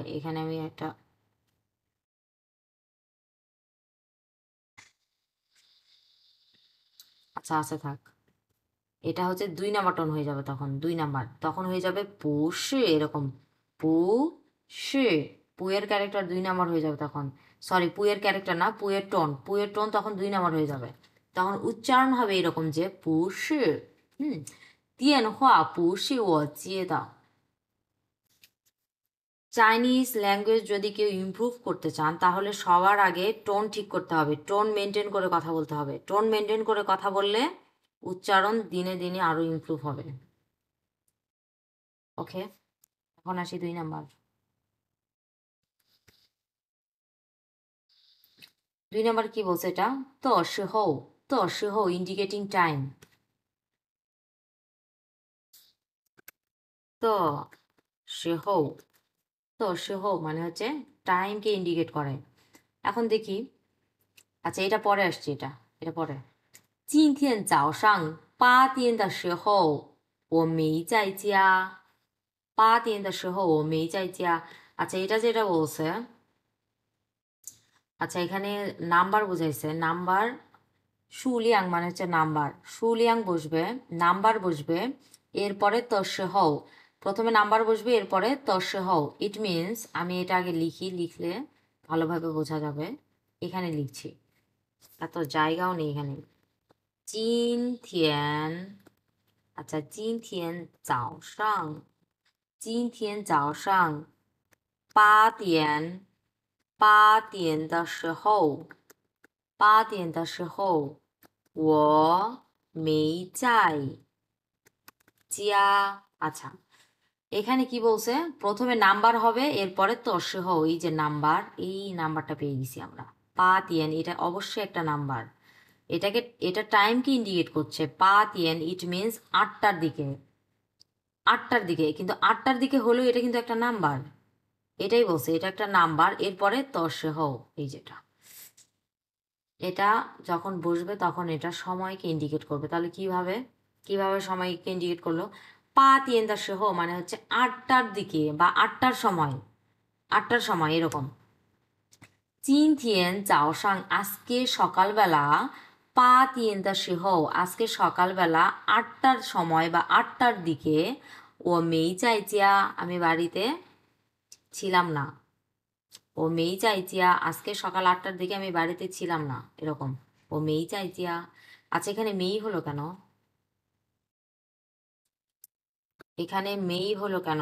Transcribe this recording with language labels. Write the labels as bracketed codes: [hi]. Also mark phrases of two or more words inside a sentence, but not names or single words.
[bn] এখানে আমি একটা আচ্ছা আছে থাক, এটা হচ্ছে 2 নাম্বার টোন হয়ে যাবে, তখন 2 নাম্বার, তখন হয়ে যাবে পুশি এরকম। পুশি, পুয়ের ক্যারেক্টার 2 নাম্বার হয়ে যাবে তখন। সরি, পুয়ের ক্যারেক্টার না, পুয়ের টোন, পুয়ের টোন তখন 2 নাম্বার হয়ে যাবে। তখন উচ্চারণ হবে এরকম যে পুশি। হুম, [zh] 电话不是我接的। [en] Chinese language [bn] যদি কেউ ইমপ্রুভ করতে চান তাহলে সবার আগে টোন ঠিক করতে হবে, টোন মেনটেন করে কথা বলতে হবে। টোন মেনটেন করে কথা বললে উচ্চারণ দিনে দিনে আরো ইমপ্রুভ হবে। ওকে, এখন আসি 2 নাম্বার। 2 নাম্বার কি বলছে এটা? [zh] 的时候, 的时候 [en] indicating time. [zh] 的时候, 的时候 [bn] মানে হচ্ছে টাইমকে ইন্ডিকেট করে। এখন দেখি, আচ্ছা এটা পরে আসছে, এটা পরে। [zh] 今天早上8点的时候我没在家，8点的时候我没在家। [bn] আচ্ছা এটা যেটা বলছে, আচ্ছা এখানে নাম্বার বুঝাইছে, নাম্বার সুলিয়াং মানে হচ্ছে নাম্বার, সুলিয়াং বসবে, নাম্বার বসবে, এরপরে [zh] 的时候. [bn] প্রথমে নাম্বার বসবে, এরপরে [zh] 的时候. [en] it means, [bn] আমি এটা আগে লিখি, লিখলে ভালোভাবে বোঝা যাবে। এখানে লিখছি, এত জায়গাও নেই এখানে। [zh] 今天，আচ্ছা 今天早上，8点的时候，我没在家। [bn] আচ্ছা এখানে কি বলছে? প্রথমে নাম্বার হবে, এরপরে [zh] 的时候. [bn] এই যে নাম্বার, এই নাম্বারটা পেয়ে গেছি আমরা। 8点, এটা অবশ্যই একটা নাম্বার। এটাকে, এটা টাইমকে ইন্ডিকেট করছে। 8点, [en] it means [bn] 8টার দিকে, 8টার দিকে। কিন্তু 8টার দিকে হলেও এটা কিন্তু একটা নাম্বার, এটাই বলছে এটা একটা নাম্বার। এরপরে [zh] 的时候, [bn] এই যেটা, এটা যখন বসবে তখন এটা সময়কে ইন্ডিকেট করবে। তাহলে কিভাবে, কিভাবে সময়কে ইন্ডিকেট করলো? [zh] 8点的时候 [bn] মানে হচ্ছে 8টার দিকে বা 8টার সময়, 8টার সময় এরকম। [zh] 今天早上, [bn] আজকে সকালবেলা, [zh] 8点的时候, [bn] আজকে সকালবেলা 8টার সময় বা 8টার দিকে, [zh] 我没在家, [bn] আমি বাড়িতে ছিলাম না। [zh] 我没在家, [bn] আজকে সকাল 8টার দিকে আমি বাড়িতে ছিলাম না, এরকম। [zh] 我没在家. [bn] আচ্ছা এখানে মেই হলো কেন? এখানে মেই হলো কেন?